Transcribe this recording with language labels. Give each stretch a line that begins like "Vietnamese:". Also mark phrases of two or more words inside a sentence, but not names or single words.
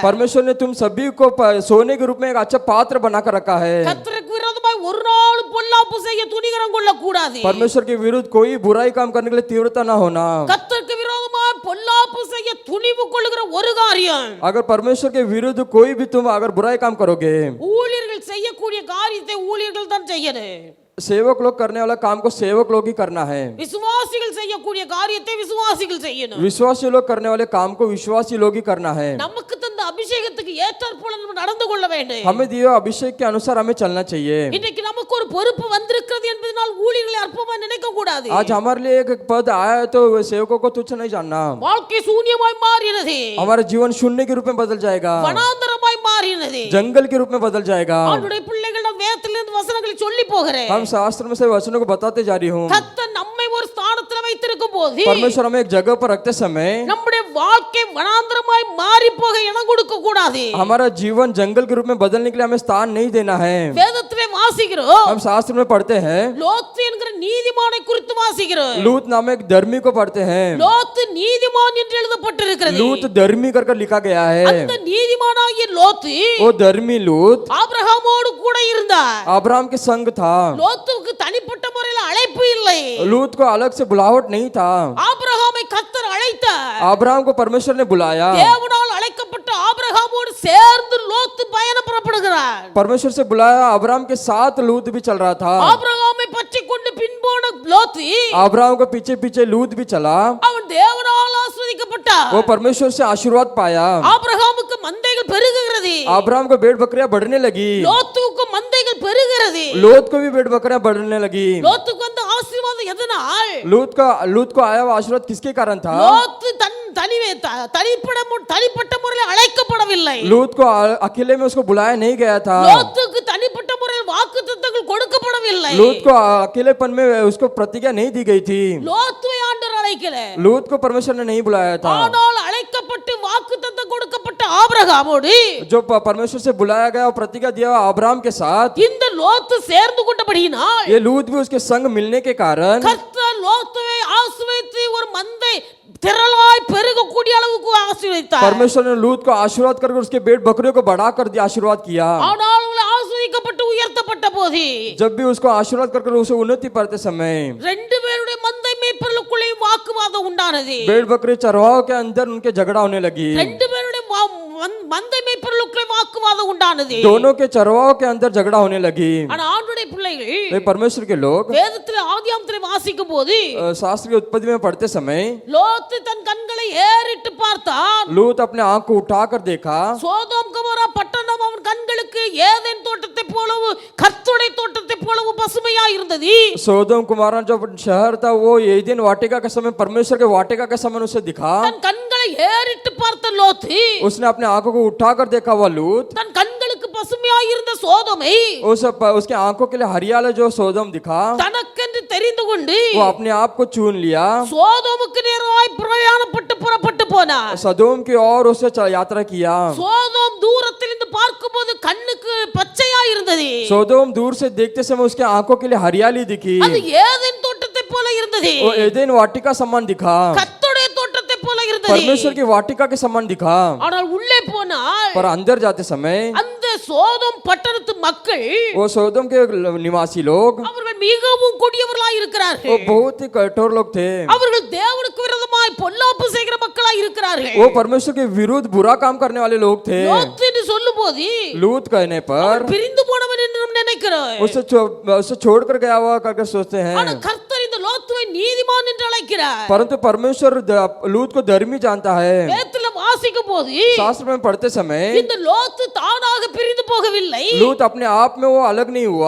Hindi: परमेश्वर ने तुम सभी को सोने के रूप में एक अच्छा पात्र बनाकर रखा है।
Tamil: கர்த்தருக்கு விரோதமாய் ஒரு நாள் பொல்லாப்பு செய்ய துணிகரம் கொள்ள கூடாது.
Hindi: परमेश्वर के विरुद्ध कोई बुराई काम करने के लिए तीव्रता ना होना।
Tamil: கர்த்தருக்கு விரோதமாய் பொல்லாப்பு செய்ய துணிவு கொள்ளுகிற ஒரு காரியம்,
Hindi: अगर परमेश्वर के विरुद्ध कोई भी तुम अगर बुराई काम करोगे,
Tamil: ஊழியர்கள் செய்யக்கூடிய காரியத்தை ஊழியர்கள் தான் செய்யணும்.
Hindi: सेवक लोग करने वाला काम को सेवक लोग ही करना है.
Tamil: விசுவாசிகள் செய்யக்கூடிய காரியத்தை விசுவாசிகள் செய்யணும்.
Hindi: विश्वासी लोग करने वाले काम को विश्वासी लोग ही करना है.
Tamil: நமக்கு தந்த அபிஷேகத்துக்கு ஏற்றாற்போல நம்ம நடந்து கொள்ள வேண்டும்.
Hindi: हमें दिए अभिषेक के अनुसार हमें चलना चाहिए.
Tamil: இன்னைக்கு நமக்கு ஒரு பொறுப்பு வந்திருக்கிறது என்பதனால் ஊழியர்களை அற்பமா நினைக்க கூடாது.
Hindi: आज हमारे लिए एक पद आया है तो सेवकों को तुच्छ नहीं जानना.
Tamil: வாழ்க்கை சூன்யமாய் மாறினது.
Hindi: हमारा जीवन शून्य के रूप में बदल जाएगा.
Tamil: வனாந்தரமாய் மாறினது.
Hindi: जंगल के रूप में बदल जाएगा.
Tamil: ஆண்டவருடைய பிள்ளைகளிடம் வேதத்திலிருந்து வசனங்களை சொல்லி போகிறேன்.
Hindi: हम शास्त्र में से वचनों को बताते जा रही हूँ.
Tamil: கர்த்தர் நம்மை ஒரு ஸ்தானத்தில் வைத்திருக்கும் போது
Hindi: परमेश्वर हमें एक जगह पर रखते समय
Tamil: நம்முடைய வாழ்க்கை வனாந்தரமாய் மாறி போக இடம் கொடுக்க கூடாது.
Hindi: हमारा जीवन जंगल के रूप में बदलने के लिए हमें स्थान नहीं देना है.
Tamil: வேதத்திலே வாசிக்கிறோம்.
Hindi: हम शास्त्र में पढ़ते हैं.
Tamil: லோத்து என்கிற நீதிமானை குறித்து வாசிக்கிறோம்.
Hindi: लूत नाम एक धर्मी को पढ़ते हैं.
Tamil: லோத்து நீதிமான் என்று எழுதப்பட்டிருக்கிறது.
Hindi: लूत धर्मी कर लिखा गया है.
Tamil: அந்த நீதிமானாகிய லோத்து
Hindi: वो धर्मी लूत
Tamil: ஆபிரகாமோடு கூட இருந்தார்.
Hindi: अब्राहम के संग था.
Tamil: லோத்துக்கு தனிப்பட்ட முறையில் அழைப்பு இல்லை.
Hindi: लूत को अलग से बुलावट नहीं था.
Tamil: ஆபிரகாமை கர்த்தர் அழைத்தார்.
Hindi: अब्राहम को परमेश्वर ने बुलाया.
Tamil: தேவனால் அழைக்கப்பட்ட ஆபிரகாமோடு சேர்ந்து லோத்து பயணம் புறப்படுகிறார்.
Hindi: परमेश्वर से बुलाया. अब्राहम के साथ लूत भी चल रहा था.
Tamil: ஆபிரகாமை பற்றி கொண்டு பின்போன லோத்து
Hindi: अब्राहम को पीछे पीछे लूत भी चला.
Tamil: அவன் தேவனால் ஆசீர்வதிக்கப்பட்டார்.
Hindi: वो परमेश्वर से आशीर्वाद पाया.
Tamil: ஆபிரகாமுக்கு மந்தைகள் பெருகுகிறது.
Hindi: अब्राहम को भेड़ बकरियां बढ़ने लगी.
Tamil: லோத்துக்கு மந்தைகள் பெருகுகிறது.
Hindi: लूत को भी भेड़ बकरियां बढ़ने लगी.
Tamil: லோத்துக்கு வந்த ஆசீர்வாதம் எதனால்?
Hindi: लूत को आया हुआ आशीर्वाद किसके कारण था?
Tamil: லோத்து தனிப்பட்ட முறையில் அழைக்கப்படவில்லை.
Hindi: लूत को अकेले में उसको बुलाया नहीं गया था.
Tamil: லோத்துக்கு தனிப்பட்ட முறையில் வாக்குத்தத்தங்கள் கொடுக்கப்படவில்லை.
Hindi: लूत को अकेलेपन में उसको प्रतिज्ञा नहीं दी गई थी.
Tamil: லோத்துவை ஆண்டவர் அழைக்கல.
Hindi: लूत को परमेश्वर ने नहीं बुलाया था.
Tamil: ஆனால் அழைக்கப்பட்டு வாக்குத்தத்தம் கொடுக்கப்பட்ட ஆபிரகாமோடு
Hindi: जो परमेश्वर से बुलाया गया और प्रतिज्ञा दिया हुआ अब्राहम के साथ
Tamil: இந்த லோத்து சேர்ந்து கொண்டபடியினால்
Hindi: ये लूत भी उसके संग मिलने के कारण
Tamil: கர்த்தர் லோத்துவை ஆசீர்வதித்து ஒரு மந்தை திரளாய் பெருகக்கூடிய அளவுக்கு ஆசீர்வதித்தார்.
Hindi: परमेश्वर ने लूत को आशीर्वाद करके उसके भेड़ बकरियों को बढ़ा कर दिया, आशीर्वाद किया.
Tamil: ஆனால் ஆசீர்வதிக்கப்பட்டு உயர்த்தப்பட்ட போது
Hindi: जब भी उसको आशीर्वाद करके उसे उन्नति पाते समय
Tamil: ரெண்டு பேருடைய மந்தை மேய்ப்பர்களுக்குள்ளே வாக்குவாதம் உண்டானது.
Hindi: भेड़ बकरी चरवाहों के अंदर उनके झगड़ा होने लगी.
Tamil: ரெண்டு பேருடைய மந்தை மேய்ப்பர்களுக்குள்ளே வாக்குவாதம் உண்டானது.
Hindi: दोनों के चरवाहों के अंदर झगड़ा होने लगी.
Tamil: ஆனா ஆண்டவருடைய பிள்ளைகள்
Hindi: वे परमेश्वर के लोग
Tamil: வேதத்திலே ஆதியாகமத்திலே வாசிக்கும் போது
Hindi: शास्त्र की उत्पत्ति में पढ़ते समय
Tamil: லோத்து தன் கண்களை ஏறிட்டு பார்த்தான்.
Hindi: लूत अपने आंख को उठाकर देखा.
Tamil: சோதோம் கொமோரா பட்டணம் அவன் கண்களுக்கு ஏதேன் தோட்டத்தை போலவும் கர்த்தருடைய தோட்டத்தை போலவும் பசுமையா இருந்தது.
Hindi: सोदोम कुमारा जो शहर था वो एदेन वाटिका के समय परमेश्वर के वाटिका के समय उसे दिखा.
Tamil: தன் கண்களை ஏறிட்டு பார்த்த லோத்து
Hindi: उसने अपने आंखों को उठाकर देखा हुआ लूत.
Tamil: தன் கண்களுக்கு பசுமையா இருந்த சோதோமை
Hindi: उसके आंखों के लिए हरियाला जो सोदोम दिखा
Tamil: தனக்கென்று தெரிந்து கொண்டு
Hindi: वो अपने आप को चुन लिया.
Tamil: சோதோமுக்கு நேராய் பிரயாணப்பட்டு புறப்பட்டு போனார்.
Hindi: सदोम की ओर उसे यात्रा किया.
Tamil: சோதோம் தூரத்திலிருந்து பார்க்கும்போது கண்ணுக்கு பச்சையா இருந்தது.
Hindi: सोदोम दूर से देखते समय उसके आंखों के लिए हरियाली दिखी.
Tamil: அது ஏதேன் तोட்டத்தை போல இருந்தது.
Hindi: वो एदेन वाटिका समान दिखा.
Tamil: கர்த்தருடைய தோட்டத்தை போல இருந்தது.
Hindi: परमेश्वर की वाटिका के समान दिखा.
Tamil: ஆனால் உள்ளே போனால்
Hindi: पर अंदर जाते समय
Tamil: அந்த சோதோம் பட்டணத்து மக்கள்
Hindi: वो सोदोम के निवासी लोग
Tamil: அவர்கள் மிகவும் கொடியவர்களாய் இருக்கிறார்கள்.
Hindi: वो बहुत ही कठोर लोग थे.
Tamil: அவர்கள் தேவனுக்கு விரோதமாய் பொல்லாப்பு செய்கிற மக்களாய் இருக்கிறார்கள்.
Hindi: वो परमेश्वर के विरुद्ध बुरा काम करने वाले लोग थे.
Tamil: லோத்து என்று சொல்லும்போது
Hindi: लूत कहने पर
Tamil: பிரிந்து போனவன் என்று நாம் நினைக்கிறோம்.
Hindi: उसे छोड़कर गया हुआ करके सोचते हैं.
Tamil: ஆனா கர்த்தர் இந்த லோத்துவை நீதிமான் என்று அழைக்கிறார்.
Hindi: परंतु परमेश्वर लूत को धर्मी जानता है.
Tamil: வேதத்திலே வாசிக்கும் போது
Hindi: शास्त्र में पढ़ते समय
Tamil: இந்த லோத்து தானாக பிரிந்து போகவில்லை.
Hindi: लूत अपने आप में वो अलग नहीं हुआ.